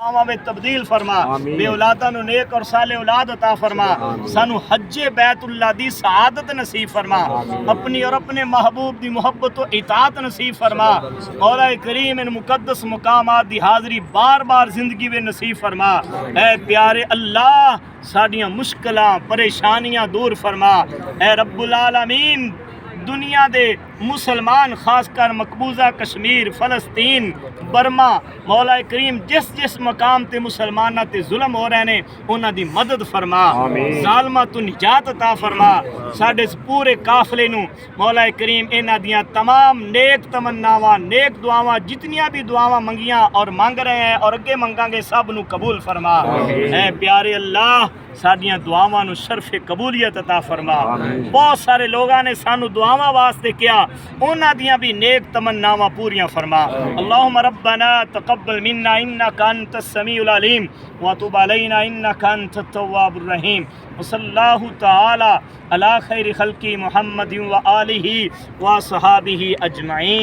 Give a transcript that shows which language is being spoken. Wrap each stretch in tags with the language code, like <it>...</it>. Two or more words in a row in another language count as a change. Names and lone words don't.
<pa>میں تبدیل فرما، بے اولاداں نو نیک اور صالح اولاد عطا فرما، سانو حج بیت اللہ دی سعادت نصیب فرما، اپنی اور اپنے محبوب دی محبت و اطاعت نصیب فرما، مولا کریم ان مقدس مقامات دی حاضری بار بار زندگی میں نصیب فرما۔ اے پیارے اللہ ساڈیاں مشکلاں پریشانیاں دور فرما۔ اے</pa> <ar>رب العالمین</ar> <pa>دنیا دے مسلمان خاص کر مقبوضہ کشمیر، فلسطین، برما، مولا کریم جس جس مقام تے مسلمانہ تے ظلم ہو رہے نے انہاں دی مدد فرما، ظالمہ تو نجات عطا فرما۔ ساڈے اس پورے قافلے نو مولا کریم انہاں دیاں تمام نیک تمناواں نیک دعاواں جتنیاں بھی دعاواں منگیاں اور مانگ رہے ہیں اور اگے منگاں گے سب نو قبول فرما۔ اے پیارے اللہ ساڈیاں دعاواں نو شرف قبولیت عطا فرما۔ بہت سارے لوگاں نے سانو دعاواں واسطے کیا، انہاں دیاں بھی نیک تمناواں پوریاں فرما۔</pa> <ar>اللہم ربنا تقبل منا انک انت السمیع العلیم وتب علینا انک انت التواب الرحیم، وصلی اللہ تعالی علی خیر خلقی محمد وآلہ وصحابہ اجمعین۔</ar>